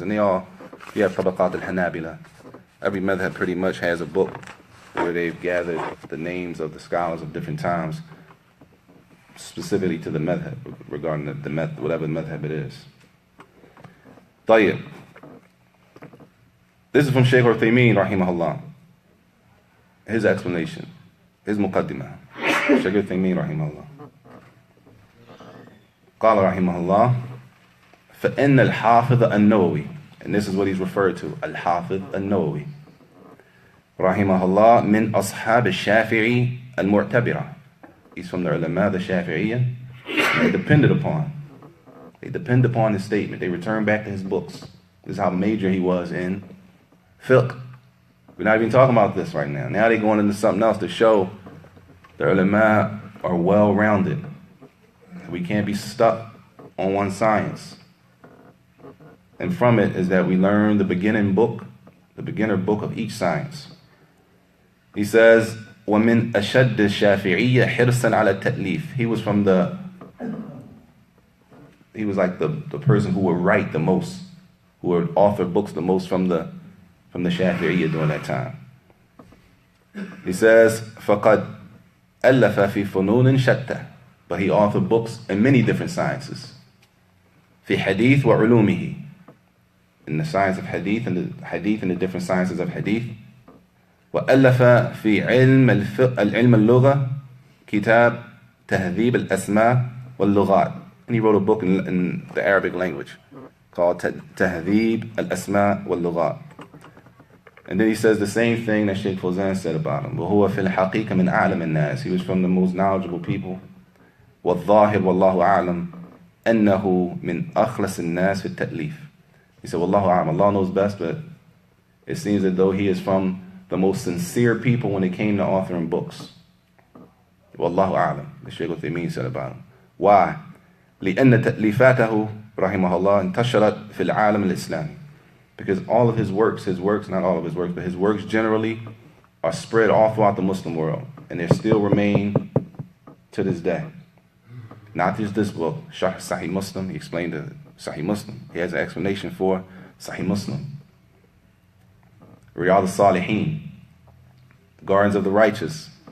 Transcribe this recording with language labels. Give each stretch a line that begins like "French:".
English: And you have Tabaqat al-Hanabila. Every madhab pretty much has a book where they've gathered the names of the scholars of different times, specifically to the madhab, regarding the madhab, whatever madhab it is. Tayyib. This is from Shaykh al-Thamaraat, rahimahullah. His explanation, his muqaddimah. Shaykh al-Thamaraat, rahimahullah.
Arabic: قال رحمه الله فإن الحافظ النووي,
English: and this is what he's referred to,
Arabic: Al-Hafiz An-Nawawi رحمه الله من أصحاب الشافعي المعتبرة.
English: He's from the ulama, the Shafi'iyya. They depend upon his statement. They return back to his books. This is how major he was in fiqh. We're not even talking about this right now. Now they're going into something else to show the ulama are well-rounded. We can't be stuck on one science. And from it is that we learn the beginner book of each science. He says,
Arabic: وَمِنْ أَشَدِّ الشَّافِعِيَّ حِرْصًا عَلَى التَّأْلِيفِ.
English: He was like the person who would write the most. who were authored books the most from the Shafi'iyya during that time. He says,
Arabic: فَقَدْ أَلَّفَ فِي فُنُونٍ شَتَّى,
English: but he authored books in many different sciences.
Arabic: فِي حَدِيث وَعُلُومِهِ,
English: in the science of hadith and the different sciences of hadith.
Arabic: وألف في العلم اللغة كتاب تهذيب الأسماء واللغات,
English: and he wrote a book in the Arabic language called تهذيب الأسماء واللغات. And then he says the same thing that Shaykh Fawzan said about him.
Arabic: وهو في الحقيقة من أعلم الناس,
English: he was from the most knowledgeable people.
Arabic: والظاهر والله أعلم أنه من أخلص الناس في التأليف.
English: He said, Wallahu a'lam, Allah knows best, but it seems as though he is from the most sincere people when it came to authoring books. Wallahu a'lam, the Shaykh Al-Thamaraat said about him. Why?
Arabic: لأن تأليفاته رحمه الله انتشرت في العالم الإسلامي.
English: Because all of his works, not all of his works, but his works generally are spread all throughout the Muslim world, and they still remain to this day. Not just this book, Sharh Sahih Muslim, he explained the Sahih Muslim. He has an explanation for Sahih Muslim. Riyadh al-Salihin, Gardens of the Righteous.